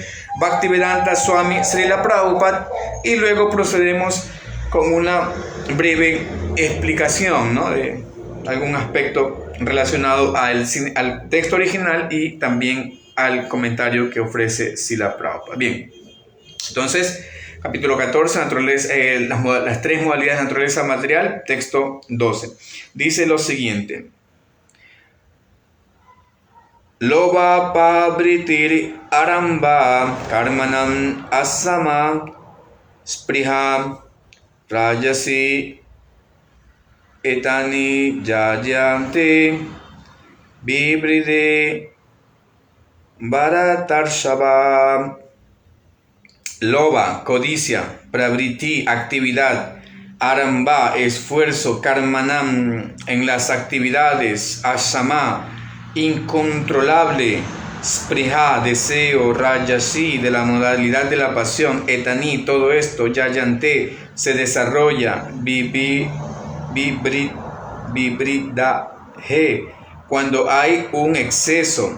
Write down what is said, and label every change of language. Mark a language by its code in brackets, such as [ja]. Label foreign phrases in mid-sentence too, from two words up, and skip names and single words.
[es] Bhaktivedanta Swami Srila Prabhupada, y luego procedemos con una breve explicación, ¿no?, de algún aspecto relacionado al texto original y también al comentario que ofrece Srila Prabhupada. Bien, entonces, capítulo 14, las 3 modalidades de naturaleza material, texto 12. Dice lo siguiente. [sa] Loba pabritir aramba karmanam asama spriha rajasi etani jayante vibride bharatarshava. [es] Loba, codicia, pravriti, actividad, aramba, esfuerzo, karmanam, en las actividades, asama, incontrolable, spriha, deseo, rajasi, de la modalidad de la pasión, etani, todo esto, yayante, se desarrolla, vibridahe, cuando hay un exceso.